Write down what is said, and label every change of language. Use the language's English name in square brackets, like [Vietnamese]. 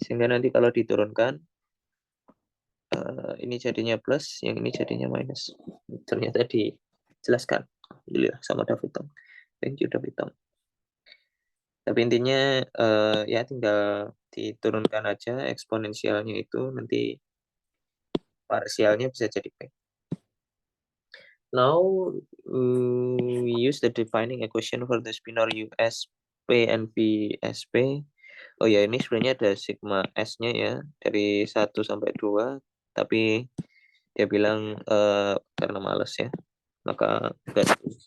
[Indonesian] Sehingga nanti kalau diturunkan, ini jadinya plus, yang ini jadinya minus. Ternyata dijelaskan. Alhamdulillah sama David Tong. [English] Thank you [Indonesian] David Tong. Tapi intinya ya tinggal diturunkan aja eksponensialnya itu, nanti parsialnya bisa jadi P. [English] Now we use the defining equation for the spinor USP and VSP. [Indonesian] Oh ya, ini sebenarnya ada sigma S-nya ya, dari 1 sampai 2, tapi dia bilang karena males ya, maka enggak.